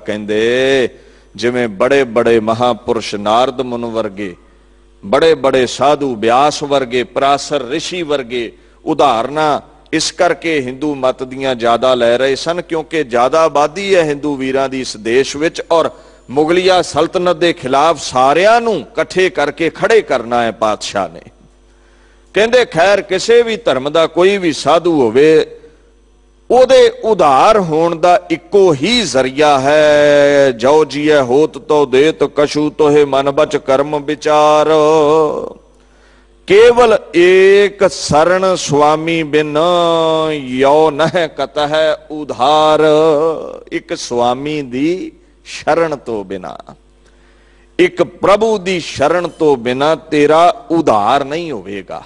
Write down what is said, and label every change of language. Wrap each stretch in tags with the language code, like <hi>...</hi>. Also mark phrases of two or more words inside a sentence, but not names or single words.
<pa>ਕਹਿੰਦੇ ਜਿਵੇਂ ਬੜੇ ਬੜੇ ਮਹਾਂਪੁਰਖ ਨਾਰਦ ਮੁਨ ਵਰਗੇ, ਬੜੇ ਬੜੇ ਸਾਧੂ ਵਿਆਸ ਵਰਗੇ, ਪਰਾਸ਼ਰ ਰਿਸ਼ੀ ਵਰਗੇ ਉਦਾਹਰਣਾ ਇਸ ਕਰਕੇ ਹਿੰਦੂ ਮਤ ਦੀਆਂ ਜ਼ਿਆਦਾ ਲੈ ਰਹੇ ਸਨ, ਕਿਉਂਕਿ ਜ਼ਿਆਦਾ ਆਬਾਦੀ ਹੈ ਹਿੰਦੂ ਵੀਰਾਂ ਦੀ ਇਸ ਦੇਸ਼ ਵਿਚ, ਔਰ ਮੁਗ਼ਲੀਆ ਸਲਤਨਤ ਦੇ ਖ਼ਿਲਾਫ਼ ਸਾਰਿਆਂ ਨੂੰ ਇਕੱਠੇ ਕਰਕੇ ਖੜੇ ਕਰਨਾ ਹੈ ਪਾਤਸ਼ਾਹ ਨੇ। ਕਹਿੰਦੇ ਖ਼ੈਰ ਕਿਸੀ ਭੀ ਧਰਮ ਦਾ ਕੋਈ ਭੀ ਸਾਧੂ ਹੋਵੇ, ਓਦੇ ਉਧਾਰ ਹੋਣ ਦਾ ਇੱਕੋ ਹੀ ਜ਼ਰੀਆ ਹੈ, ਜੋ ਜੀਏ ਹੋਤ ਤੋ ਦੇਤ ਕਛੁ ਤੋਹੇ ਮਨ ਬਚ ਕਰਮ ਬਿਚਾਰ। ਕੇਵਲ ਏਕ ਸ਼ਰਣ ਸੁਆਮੀ ਬਿਨ ਯੋ ਨਹ ਕਤਹ ਉਧਾਰ। ਇਕ ਸੁਆਮੀ ਦੀ ਸ਼ਰਣ ਤੋ ਬਿਨਾਂ, ਇਕ ਪ੍ਰਭੂ ਦੀ ਸ਼ਰਣ ਤੋ ਬਿਨਾਂ ਤੇਰਾ ਉਧਾਰ ਨਹੀਂ ਹੋਵੇਗਾ।</pa>